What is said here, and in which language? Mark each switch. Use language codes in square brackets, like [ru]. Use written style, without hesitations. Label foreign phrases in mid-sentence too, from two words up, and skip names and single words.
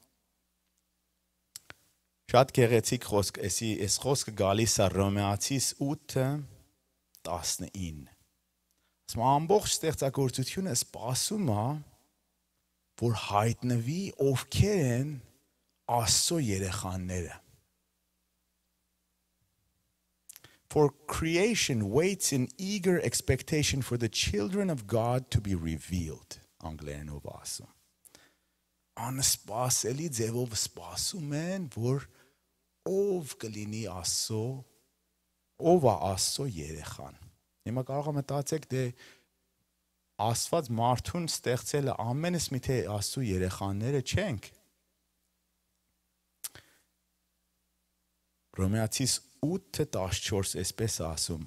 [hy] շատ գեղեցիկ խոսք, այս խոսքը գալիս է Հռոմեացիս 8:19։ Ասում ամբողջ ստեղծագործությունը սպասում է, որ հայտնվի ովքեր են Աստծո երեխաները։ [en] For creation waits in eager expectation for the children of God to be revealed. [hy] Անգլերենով ասում։ Անսպասելի ձևով սպասում են, որ ով կլինի Աստծո, ով է Աստծո երեխան։ Հիմա կարող եմ մտածեք, դե Աստված մարդուն ստեղծել է, ամենս մի թե Աստծո երեխաները չենք։ Հռոմեացիս 8:14 այսպես ասում.